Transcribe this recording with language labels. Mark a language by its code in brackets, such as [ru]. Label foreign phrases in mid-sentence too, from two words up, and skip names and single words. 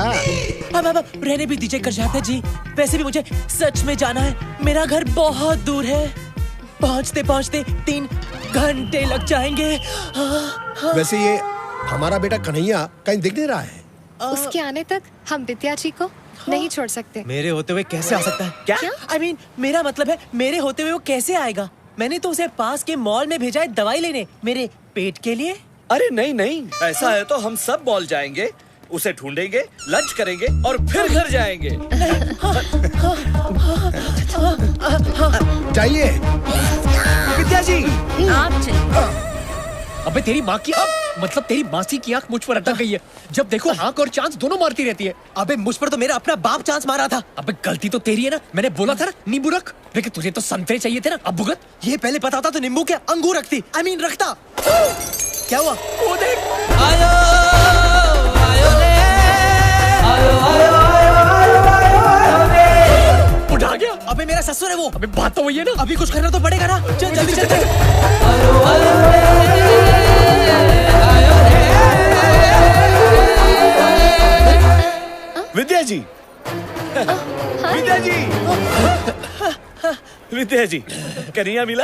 [hi] अब रहने भी दीजिए करजाते जी। वैसे भी मुझे सच में जाना है। मेरा घर बहुत दूर है। पहुंचते पहुंचते 3 घंटे लग जाएंगे। वैसे ये हमारा बेटा कन्हैया कहीं दिख नहीं रहा है। उसके आने तक हम विद्या जी को नहीं छोड़ सकते। मेरे होते हुए कैसे आ सकता है? क्या? [en] I mean, [hi] मेरा मतलब है मेरे होते हुए वो कैसे आएगा? मैंने तो उसे पास के मॉल में भेजा है दवाई लेने, मेरे पेट के लिए। अरे नहीं नहीं, ऐसा है तो हम सब मॉल जाएंगे, उसे ढूंढेंगे, लंच करेंगे और फिर घर जाएंगे। चाहिए विद्या जी, आप चलिए। अबे तेरी माँ की मतलब तेरी मासी की आंख मुझ पर अटक गई है। जब देखो आंख और चांस दोनों मारती रहती है। अबे मुझ पर तो मेरा अपना बाप चांस मारा था। अबे गलती तो तेरी है ना। मैंने बोला था ना नींबू रख, लेकिन तुझे तो संतरे चाहिए थे ना। अब भुगत। ये पहले पता था तो नींबू क्या अंगूर रखती। [en] I mean, [hi] रखता। क्या हुआ? वो देख। आयो आयो रे, आयो आयो आयो आयो आयो रे। उठा गया। अबे मेरा ससुर है वो। अबे बात तो वही है ना। अभी कुछ करना तो पड़ेगा ना। चल जल्दी चल। आयो आयो विद्या जी, विद्या जी, विद्या जी, कन्हैया मिला?